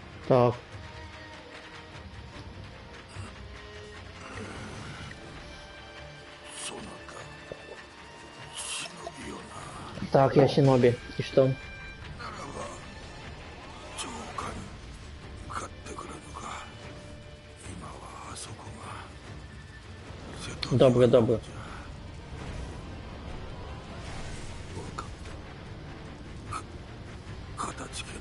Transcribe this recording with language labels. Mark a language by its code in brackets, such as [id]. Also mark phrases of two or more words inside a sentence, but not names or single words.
[ru] Так. Так, я Шиноби. И что? [ja] 城下に向かってくるのか。今はあそこが瀬戸際 [uk] Добре, добре. [ja] 分かった。かたじけない。